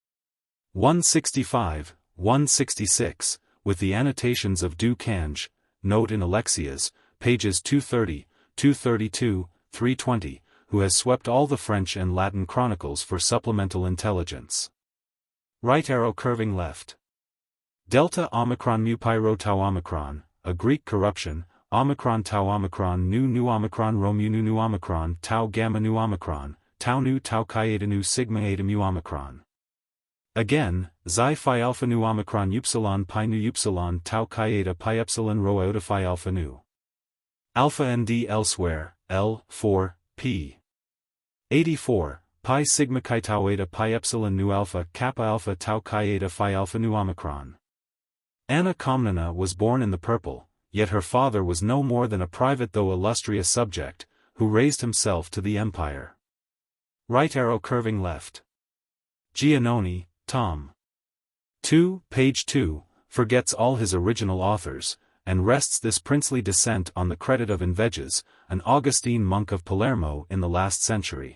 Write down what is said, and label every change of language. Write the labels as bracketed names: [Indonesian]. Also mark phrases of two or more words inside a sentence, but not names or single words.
[English] 165, 166, with the annotations of Du Cange, note in Alexias, pages 230, 232, 320, who has swept all the French and Latin chronicles for supplemental intelligence. Right arrow curving left. Delta Omicron mu Pyro Tau Omicron, a Greek corruption, Omicron Tau Omicron Nu Omicron Rho mu Nu Omicron Tau Gamma Nu Omicron, Tau Nu Tau Chi Eta Nu Sigma Eta mu Omicron. Again, Xi Phi Alpha Nu Omicron Upsilon Pi Nu Upsilon Tau Chi Eta Pi Epsilon Rho Iota Phi Alpha Nu. Alpha ND elsewhere, L. 4, p. 84, Pi Sigma Chi Tau Eta Pi Epsilon Nu Alpha Kappa Alpha Tau Chi Eta Phi Alpha Nu Omicron. Anna Komnena was born in the purple, yet her father was no more than a private though illustrious subject, who raised himself to the empire. Right arrow curving left. Giannone, Tom. 2, page 2, forgets all his original authors, and rests this princely descent on the credit of Inveges, an Augustine monk of Palermo in the last century.